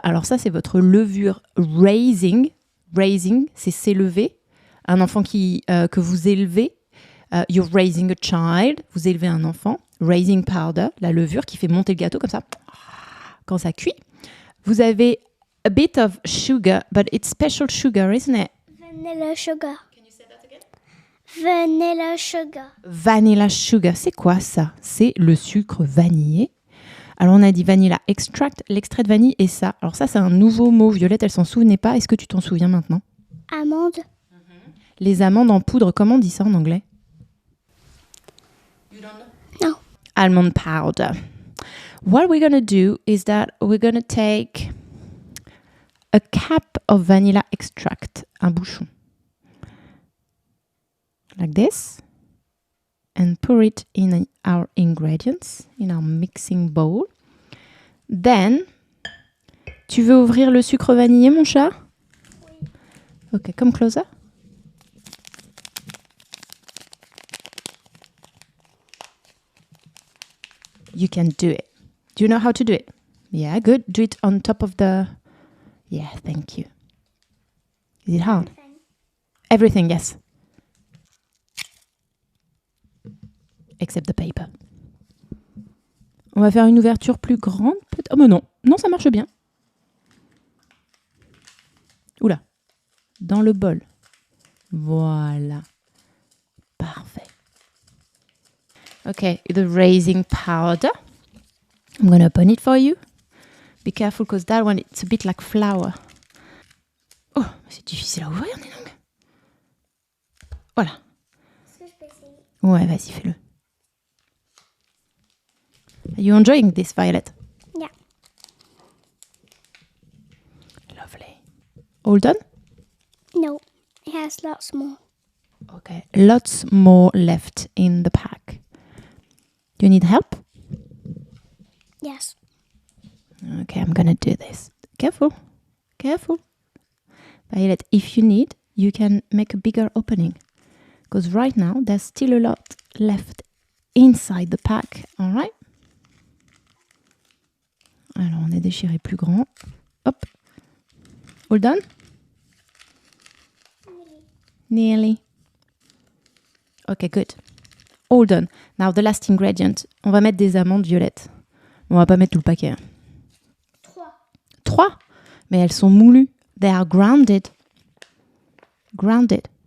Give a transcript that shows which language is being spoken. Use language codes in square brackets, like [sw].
[fr] Alors ça, c'est votre levure raising. Raising, c'est s'élever. Un enfant que vous élevez. [en] You're raising a child. [fr] Vous élevez un enfant. raising powder, la levure qui fait monter le gâteau comme ça quand ça cuit. Vous avez [en] a bit of sugar, but it's special sugar, isn't it? Vanilla sugar. Can you say that again? Vanilla sugar. [fr] Vanilla sugar, c'est quoi ça? C'est le sucre vanillé. Alors on a dit vanilla extract, l'extrait de vanille et ça. Alors ça c'est un nouveau mot. Violette, elle s'en souvenait pas. Est-ce que tu t'en souviens maintenant? Amande. Les amandes en poudre, comment on dit ça en anglais? [en] No. Almond powder. What we're going to do is that we're going to take a cap of vanilla extract, un bouchon, like this, and pour it in our ingredients, in our mixing bowl. [fr] Then, tu veux ouvrir le sucre vanillé, mon chat? Oui. [en] Ok, come closer. You can do it. Do you know how to do it? Yeah, good. Do it on top of the... Yeah, thank you. Is it hard? Everything, yes. Except the paper. [fr] On va faire une ouverture plus grande, peut-être. Oh, mais non. Non, ça marche bien. Oula. Dans le bol. Voilà. Parfait. [en] Okay, the raising powder. I'm going to open it for you. Be careful because that one, it's a bit like flour. [fr] Oh, c'est difficile à ouvrir, dis donc. Voilà. Est-ce que je peux essayer? Ouais, vas-y, fais-le. [en] Are you enjoying this, Violet? Yeah. Lovely. All done? No, it has lots more. Okay, lots more left in the pack. Do you need help? Yes. Okay, I'm gonna do this. Careful, careful. Violet, if you need, you can make a bigger opening. Because right now, there's still a lot left inside the pack, all right? [fr] Alors, on a déchiré plus grand. [en] Hop. All done? Nearly. Okay, good. All done. Now, the last ingredient. [fr] On va mettre des amandes violettes. On va pas mettre tout le paquet. 3. Mais elles sont moulues. [en] They are grounded. Grounded.